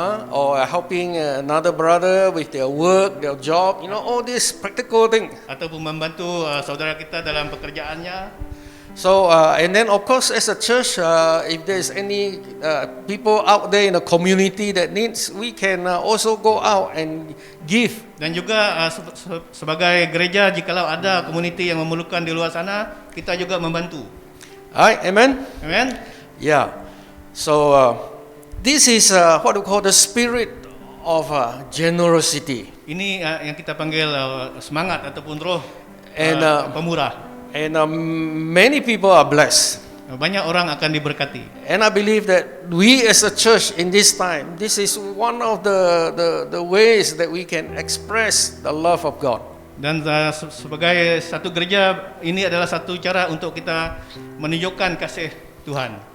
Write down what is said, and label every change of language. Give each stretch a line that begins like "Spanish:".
English: or helping another brother with their work, their job. You know, all these practical things.
Malay: ataupun membantu saudara kita dalam pekerjaannya.
English: So, and then of course, as a church, if there's any people out there in the community that needs, we can also go out and give.
Malay: Dan juga sebagai gereja, jikalau ada komuniti yang memerlukan di luar sana, kita juga membantu.
English: Alright, amen? Amen. Yeah. So, this is what we call the spirit of generosity.
Malay: Ini yang kita panggil semangat ataupun roh
English: And,
Malay: pemurah.
English: And many people are blessed.
Malay: Banyak orang akan diberkati.
English: And I believe that we as a church in this time, this is one of the ways that we can express the love of God.
Malay: Dan sebagai satu gereja, ini adalah satu cara untuk kita menunjukkan kasih Tuhan.